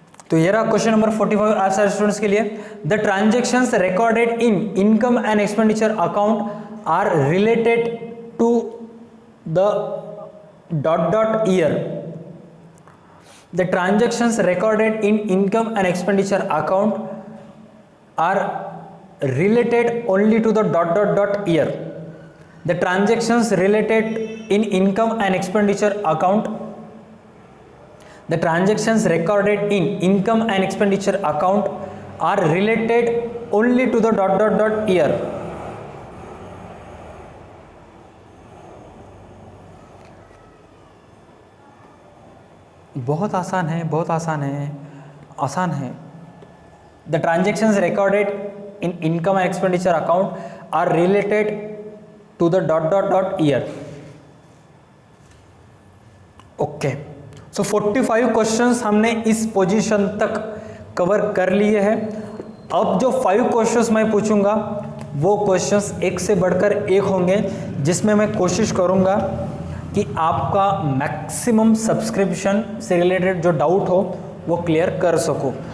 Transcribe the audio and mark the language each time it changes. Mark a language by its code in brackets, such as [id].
[hi] तो ये रहा क्वेश्चन नंबर 45 आप सारे स्टूडेंट्स के लिए। [en] The transactions recorded in income and expenditure account are related to the dot dot year. The transactions recorded in income and expenditure account are related only to the dot dot dot year. The transactions related in income and expenditure account The transactions recorded in income and expenditure account are related only to the dot dot dot year. [hi] बहुत आसान है, बहुत आसान है, आसान है। [en] The transactions recorded in income and expenditure account are related to the dot dot dot year. Okay. [hi] So 45 questions हमने इस पोजीशन तक कवर कर लिए हैं। अब जो 5 क्वेश्चंस मैं पूछूंगा वो क्वेश्चंस एक से बढ़कर एक होंगे, जिसमें मैं कोशिश करूंगा कि आपका मैक्सिमम सब्सक्रिप्शन से रिलेटेड जो डाउट हो वो क्लियर कर सकूं।